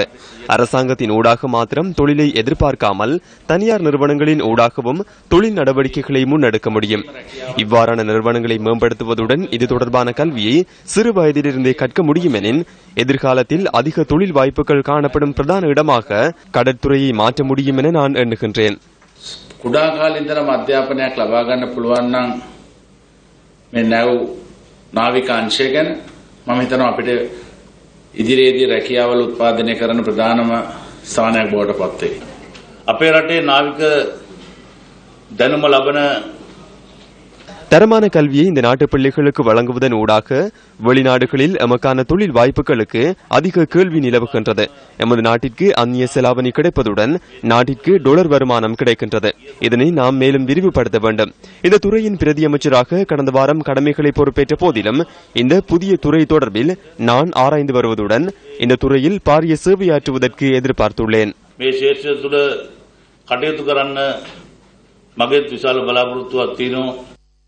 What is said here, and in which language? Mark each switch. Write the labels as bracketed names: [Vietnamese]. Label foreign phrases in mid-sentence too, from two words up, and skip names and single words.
[Tamil] அரசாங்கத்தின் ஊடாக மாத்திரம் தொழிலை எதிர்பார்க்காமல் தனியார் நிறுவனங்களின் ஊடாகவும் தொழில் நடவடிக்கைகளை முன்னெடுக்க முடியும். இவ்வாறான நிறுவனங்களை மேம்படுத்துவதுடன் இது தொடர்பான கல்வியை சிறு வயதிலிருந்தே கற்க முடியும் எனின் எதிர்காலத்தில் அதிக தொழில் வாய்ப்புகள் காணப்படும் பிரதான இடமாக கடற்துறையை மாற்ற முடியும் என நான் எண்ணுகின்றேன். [Sinhala] කුඩා කාලේ ඉඳලම අධ්‍යාපනයක් ලබා ගන්න පුළුවන් නම් මේ නැව් නාවික අංශය ගැන මම හිතනවා අපිට ඉදිරියේදී රැකියාවල උත්පාදනය කරන ප්‍රධානම ස්ථානයක් බවට පත් වෙයි. අපේ රටේ නාවික දැනුම ලබන [Tamil] தரமான கல்வியை இந்த நாட்டு பிள்ளைகளுக்கு வழங்குவதன் ஊடாக வெளிநாடுகளில் எமக்கான தொழில் வாய்ப்புகளுக்கு அதிக கேள்வி நிலவுகின்றது. எமது நாட்டிற்கு அந்நிய செலாவணி கிடைப்பதுடன் நாட்டிற்கு டாலர் வருமானம் கிடைக்கின்றது. இதனை நாம் மேலும் விரிவுபடுத்த வேண்டும். இந்த துறையின் பிரதி அமைச்சராக கடந்த வாரம் கடமைகளை பொறுப்பேற்ற போதிலும் இந்த புதிய துறை தொடர்பில் நான் ஆராய்ந்து வருவதுடன் இந்த துறையில் பாரிய சேவையாற்றுவதற்கு எதிர்பார்த்துள்ளேன். [Sinhala] கட்டயத்து කරන්න මගේ විශාල බලාපොරොත්තුවක් තියෙනවා.